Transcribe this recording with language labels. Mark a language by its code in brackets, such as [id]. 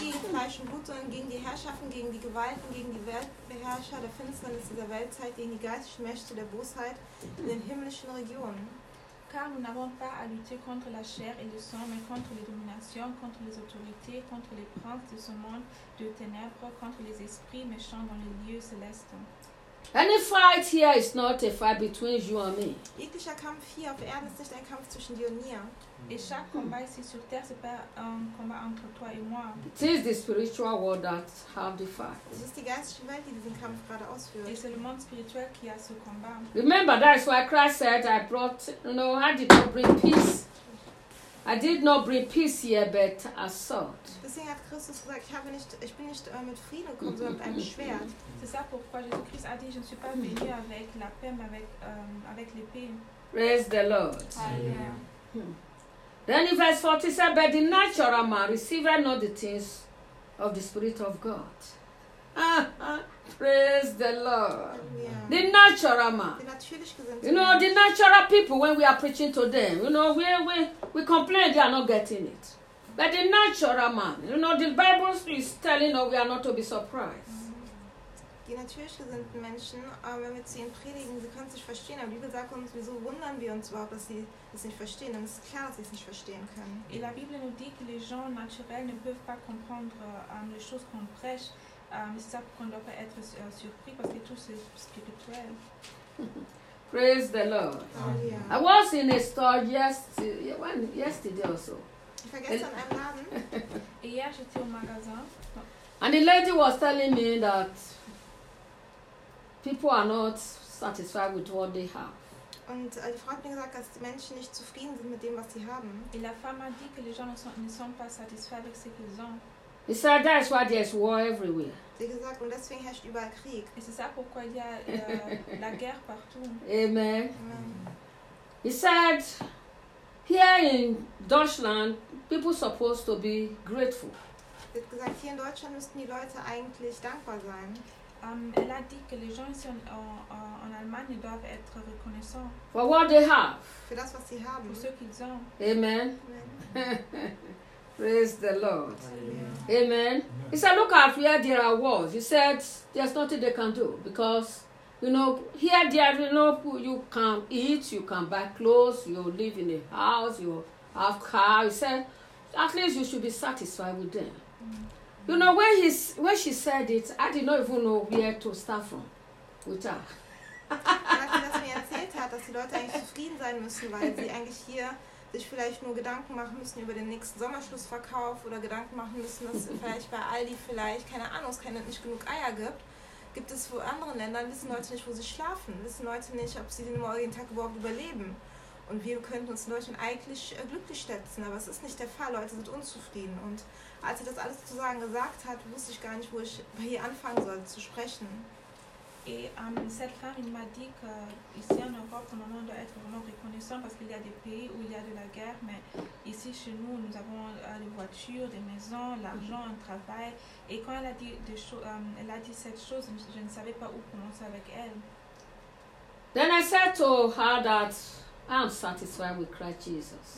[de] Fleisch und Blut, sondern gegen die Herrschaften, gegen die Gewalten, gegen die Weltbeherrscher der Finsternis dieser Weltzeit, gegen die geistlichen Mächte der Bosheit in den himmlischen Regionen. [fr] Car nous n'avons pas à lutter contre la chair et le sang, mais contre les dominations, contre les autorités, contre les princes de ce monde de ténèbres, contre les esprits méchants dans les lieux célestes. [en] Any fight here is not a fight between you and me. [de] Jeglicher Kampf hier auf Erden ist nicht ein Kampf zwischen dir und mir. [fr] Et chaque combat ici sur terre, c'est pas un combat entre toi et moi. [en] It is the spiritual world that have the fight. [de] Es ist die geistliche Welt, die diesen Kampf gerade ausführt. [fr] Et c'est le monde spirituel qui a ce combat. [en] Remember, that is why Christ said, I brought, you know, I did not bring peace. I did not bring peace here, but a sword. [de] Deswegen hat Christus gesagt, ich bin nicht mit Frieden gekommen, sondern mit einem Schwert. [fr] C'est ça pourquoi Jésus-Christ a dit, je ne suis pas venu avec la paix, mais avec l'épée. [en] Praise the Lord. Then in verse 40 said, but the natural man receiveth not the things of the Spirit of God. Praise the Lord. Yeah. The natural man. You know, the natural people, when we are preaching to them, you know, we complain they are not getting it. But the natural man, you know, the Bible is telling us we are not to be surprised. [de] Die natürlich gesinnten Menschen, wenn wir zu ihnen predigen, sie können es nicht verstehen. Aber die Bibel sagt uns, wieso wundern wir uns überhaupt, dass sie es nicht verstehen? Dann ist es klar, dass sie es nicht verstehen können. [fr] Et la Bible nous dit que les gens naturels ne peuvent pas comprendre les choses qu'on prêche. C'est ça qu'on ne doit pas être surpris, parce que tout c'est spirituel. [en] Praise the Lord. Oh, yeah. I was in a store yesterday also. [de] Ich war gestern in einem Laden. [fr] Et hier, j'étais au magasin. [en] And the lady was telling me that people are not satisfied with what they have. [de] Und die Frau hat mir gesagt, dass die Menschen nicht zufrieden sind mit dem, was sie haben. [fr] Et la femme a dit que les gens ne sont pas satisfaits avec ce qu'ils ont. [en] He said, that's why there's war everywhere. [de] Sie hat gesagt, und deswegen herrscht überall Krieg. [fr] Et c'est ça pourquoi il y a la guerre partout. [en] Amen. He said, here in Deutschland, people are supposed to be grateful. [de] Sie hat gesagt, hier in Deutschland müssten die Leute eigentlich dankbar sein. [fr] Elle a dit que les gens ici en Allemagne doivent être reconnaissants. [en] For what they have. [de] Für das, was sie haben. [fr] Pour ce qu'ils ont. [en] Amen. Praise the Lord. Amen. Amen. He said, look at where there are wars. He said, there's nothing they can do. Because, you know, here there are, you know, you can eat, you can buy clothes, you live in a house, you have car. He said, at least you should be satisfied with them. You know, when she said it, I did not even know where to start from with her. [de] Sie hat mir erzählt, dass die Leute eigentlich zufrieden sein müssen, weil sie eigentlich hier sich vielleicht nur Gedanken machen müssen über den nächsten Sommerschlussverkauf oder Gedanken machen müssen, dass vielleicht bei Aldi vielleicht, keine Ahnung, es keine, nicht genug Eier gibt. Gibt es in anderen Ländern, wissen Leute nicht, wo sie schlafen, wissen Leute nicht, ob sie den morgigen Tag überhaupt überleben. Und wir könnten uns in Deutschland eigentlich glücklich schätzen, aber es ist nicht der Fall, Leute sind unzufrieden. Und als sie das alles zu sagen gesagt hat, wusste ich gar nicht, wo ich bei ihr anfangen soll zu sprechen. [fr] Et cette femme, il m'a dit qu'ici en Europe, on doit être vraiment reconnaissant parce qu'il y a des pays où il y a de la guerre, mais ici chez nous, nous avons des voitures, des maisons, l'argent, un travail. Et quand elle a dit, elle a dit cette chose, je ne savais pas où commencer avec elle. [en] Then I said to her that I'm satisfied with Christ Jesus.